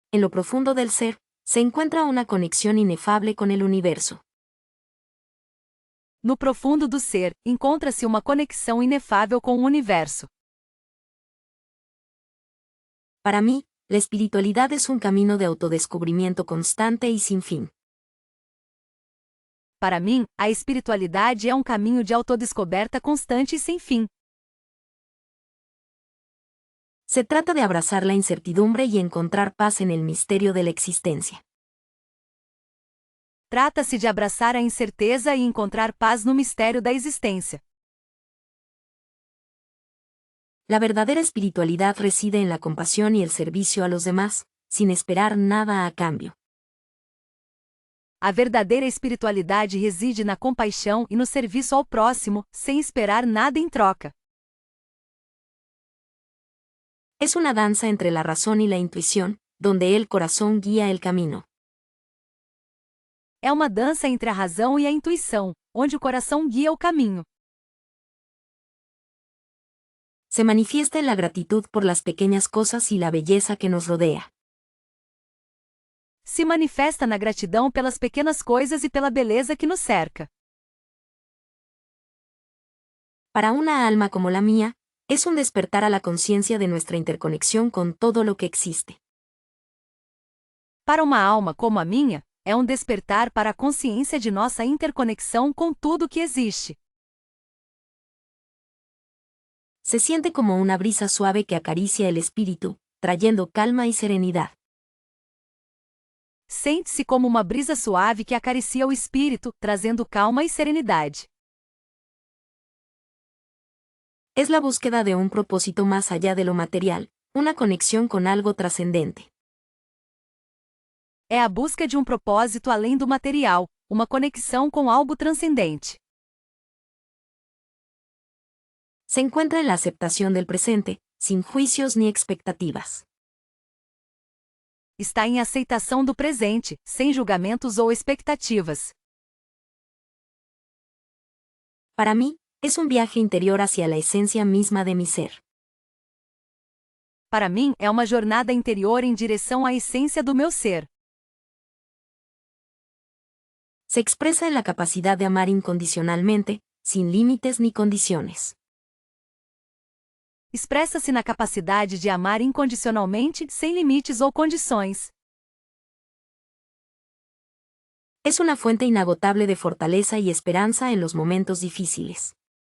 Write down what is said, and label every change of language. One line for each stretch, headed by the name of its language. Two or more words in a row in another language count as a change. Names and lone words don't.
Spanish: en lo profundo del ser, se encuentra una conexión inefable con el universo.
Portuguese: No profundo do ser, encontra-se uma conexão inefável com o universo.
Spanish: Para mí, la espiritualidad es un camino de autodescubrimiento constante y sin fin.
Portuguese: Para mim, a espiritualidade é um caminho de autodescoberta constante e sem fim.
Spanish: Se trata de abrazar la incertidumbre y encontrar paz en el misterio de la existencia.
Portuguese: Trata-se de abraçar a incerteza e encontrar paz no mistério da existência.
Spanish: La verdadera espiritualidad reside en la compasión y el servicio a los demás, sin esperar nada a cambio.
Portuguese: A verdadeira espiritualidade reside na compaixão e no serviço ao próximo, sem esperar nada em troca.
Spanish: Es una danza entre la razón y la intuición, donde el corazón guía el camino.
Portuguese: É uma dança entre a razão e a intuição, onde o coração guia o caminho.
Spanish: Se manifiesta en la gratitud por las pequeñas cosas y la belleza que nos rodea.
Portuguese: Se manifesta na gratidão pelas pequenas coisas e pela beleza que nos cerca.
Spanish: Para una alma como la mía, es un despertar a la conciencia de nuestra interconexión con todo lo que existe.
Portuguese: Para uma alma como a minha, é um despertar para a consciência de nossa interconexão com tudo que existe.
Spanish: Se siente como una brisa suave que acaricia el espíritu, trayendo calma y serenidad.
Portuguese: Sente-se como uma brisa suave que acaricia o espírito, trazendo calma e serenidade.
Spanish: Es la búsqueda de un propósito más allá de lo material, una conexión con algo trascendente.
Portuguese: É a busca de um propósito além do material, uma conexão com algo transcendente.
Spanish: Se encuentra en la aceptación del presente, sin juicios ni expectativas.
Portuguese: Está em aceitação do presente, sem julgamentos ou expectativas.
Spanish: Para mí, es un viaje interior hacia la esencia misma de mi ser.
Portuguese: Para mim, é uma jornada interior em direção à essência do meu ser.
Spanish: Se expresa en la capacidad de amar incondicionalmente, sin límites ni condiciones.
Portuguese: Expressa-se na capacidade de amar incondicionalmente, sem limites ou condições.
Spanish: Es una fuente inagotable de fortaleza y esperanza en los momentos difíciles.